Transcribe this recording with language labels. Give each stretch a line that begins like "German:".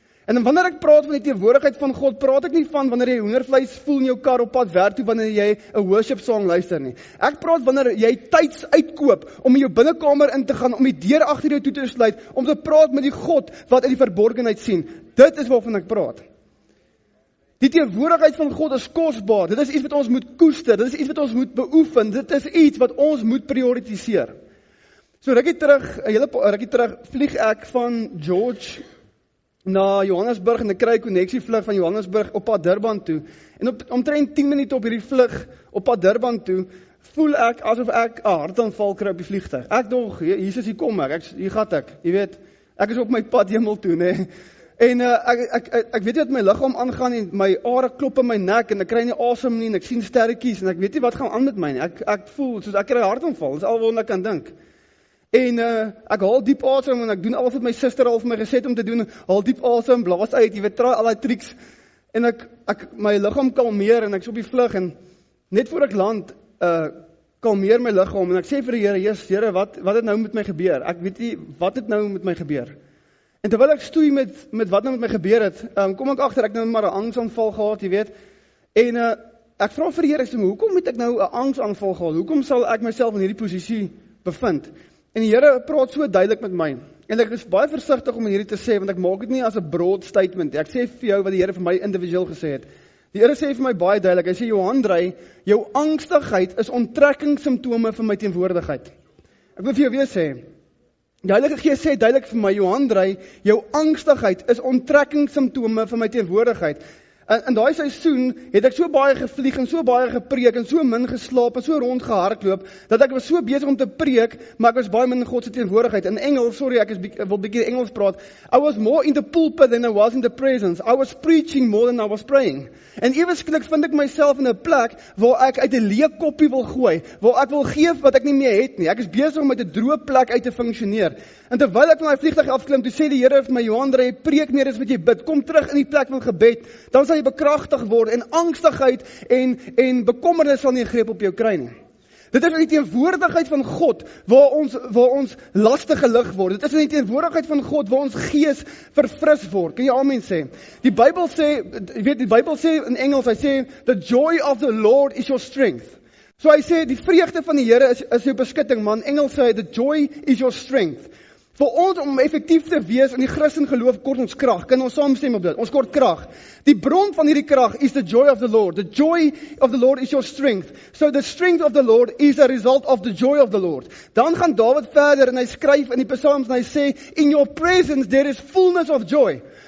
Afrikaans: En wanneer ek praat van die teenwoordigheid van God, praat ek nie van wanneer jy hoendervleis voel in jou kar op pad werk toe, wanneer jy 'n
English: worship song
Afrikaans: luister nie. Ek praat wanneer jy tyds uitkoop om in jou binnekamer in te gaan, om die deur agter jou toe te sluit, om te praat met die God wat uit die verborgenheid sien. Dit is waarvan ek praat. Die teenwoordigheid van God is kosbaar. Dit is iets wat ons moet koester. Dit is iets wat ons moet beoefen. Dit is iets wat ons moet prioritiseer. So rukkie terug vlieg ek van George na Johannesburg en ek kry 'n koneksievlug van Johannesburg op pad Durban toe. En omtrent 10 minute op hierdie vlug op pad Durban toe, voel ek asof ek 'n hartaanval kry op die vliegtuig. Ek dog, Jesus, hier kom hier gaan ek. Jy weet, ek is op my pad hemel toe, nê. En ek weet nie wat my liggaam aangaan en my are klop in my nek en ek kry nie asem nie en ek sien sterretjies en ek weet nie wat gaan aan met my nie. Ek voel soos ek kry 'n hartaanval. Dis alwaar ek kan dink. En ek haal diep asem en ek doen alles wat my suster al vir my gesê het om te doen. Haal diep asem, blaas uit, jy weet, try al die triks. En my liggaam kalmeer en ek's op die vlug en net voor ek land, kalmeer my liggaam en ek sê vir die Here, Jesus, Here, wat het nou met my gebeur? Ek weet nie wat het nou met my gebeur. En terwyl ek stoei met wat nou met my gebeur het, kom ek agter ek nou maar 'n angsaanval gehad, jy weet. En ek vra vir die Here, hoekom het ek nou 'n angsaanval gehad? Hoekom sal ek myself in hierdie posisie bevind? En die Here praat so duidelik met my. En ek is baie versigtig om hierdie te sê, want ek maak dit nie as 'n
English: broad statement.
Afrikaans: Ek sê vir jou wat die Here vir my individueel gesê het. Die Here sê vir my baie duidelik, hy sê, Johan Drey, jou angstigheid is onttrekkingssimptome van my teenwoordigheid. Ek wil vir jou weer sê, die Heilige Gees sê duidelik vir my, Johan Drey, jou angstigheid is onttrekkingssimptome van my teenwoordigheid. In daai seisoen het ek so baie gevlieg en so baie gepreek en so min geslaap en so rond gehardloop, dat ek was so besig om te preek, maar ek was baie min in God se teenwoordigheid. In Engels, sorry, ek wil bietjie Engels praat.
English: I was more in the pulpit than I was in the presence. I was preaching more than I was praying.
Afrikaans: En ewesklik vind ek myself in 'n plek waar ek uit 'n leë koppie wil gooi, waar ek wil gee wat ek nie meer het nie. Ek is besig om met 'n droë plek uit te funksioneer. En terwyl ek van daai vliegtuig afklim, toe sê die Here vir my, Johan Drey, preek meer as wat jy bid. Kom terug in die plek van gebed. Dan sal jy bekragtig word en angstigheid en bekommernis sal nie 'n greep op jou kry nie. Dit is in die teenwoordigheid van God waar ons laste gelig word. Dit is in die teenwoordigheid van God waar ons gees verfris word. Kan jy amen sê? Die Bybel sê in Engels, hy sê,
English: the joy of the Lord is your strength.
Afrikaans: So hy sê, die vreugde van die Here is jou beskutting, man. Engels sê,
English: the joy is your strength.
Afrikaans: Vir ons om effektief te wees in die Christen geloof kort ons krag. Kan ons saamstem op dit? Ons kort krag. Die bron van hierdie krag is
English: the joy of the Lord. The joy of the Lord is your strength. So the strength of the Lord is a result of the joy of the Lord.
Afrikaans: Dan gaan Dawid verder en hy skryf in die Psalms en hy sê,
English: in your presence there is fullness of joy.